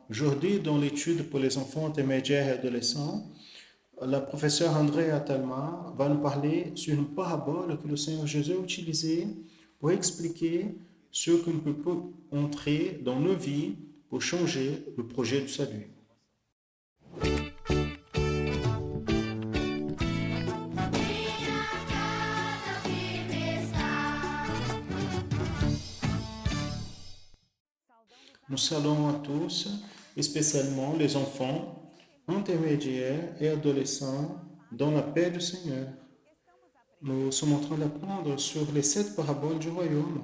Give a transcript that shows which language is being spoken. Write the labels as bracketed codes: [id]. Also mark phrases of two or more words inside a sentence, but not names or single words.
[fr] Aujourd'hui, dans l'étude pour les enfants intermédiaires et adolescents, la professeure Andrea Talma va nous parler sur une parabole que le Seigneur Jésus a utilisée pour expliquer ce que nous pouvons entrer dans nos vies pour changer le projet du salut. [pt] Minha casa firme está. [fr] Nous saluons à tous, spécialement les enfants, intermédiaires et adolescents, dans la paix du Seigneur. Nous sommes en train d'apprendre sur les 7 paraboles du royaume.